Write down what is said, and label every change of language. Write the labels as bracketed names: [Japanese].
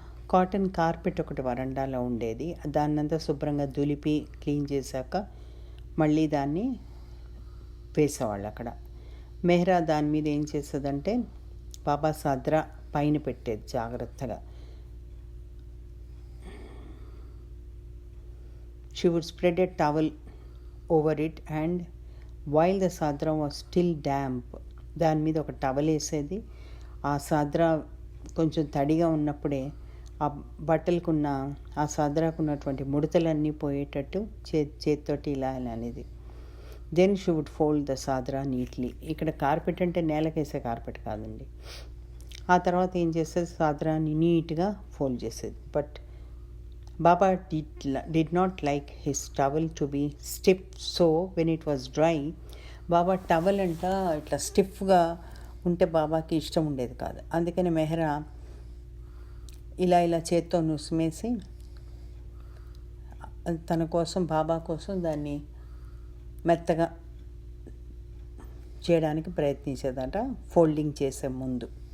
[Telugu] Cotton carpet ఒకటి వరండాలో ఉండేది. దాన్నంతా శుభ్రంగా దులిపి క్లీన్ చేశాక మళ్ళీ దాన్ని వేసేవాళ్ళు అక్కడ. మెహ్రా దాని మీద ఏం చేసేదంటే బాబా సాద్రా పైన పెట్టేది జాగ్రత్తగా. [English] She would spread a towel over it and while the sadra was still damp, [Telugu] దాని మీద ఒక టవల్ వేసేది. ఆ సాద్రా కొంచెం తడిగా ఉన్నప్పుడే ఆ బట్టలకున్న ఆ సాద్రాకు ఉన్నటువంటి ముడతలన్నీ పోయేటట్టు చేతితోటి ఇలా అనేది. [English] Then she would fold the sadra neatly. [Telugu] ఇక్కడ కార్పెట్ అంటే నేలకేసే కార్పెట్ కాదండి. ఆ తర్వాత ఏం చేసేది, సాద్రాని నీట్గా ఫోల్డ్ చేసేది. [English] but Baba did not like his towel to be stiff, so when it was dry, [Telugu] Baba towel అంట ఇట్లా స్టిఫ్గా ఉంటే బాబాకి ఇష్టం ఉండేది కాదు. అందుకని మెహ్రా ఇలా చేత్తో నుసిమేసి తన కోసం బాబా కోసం దాన్ని మెత్తగా చేయడానికి ప్రయత్నించేదట ఫోల్డింగ్ చేసే ముందు.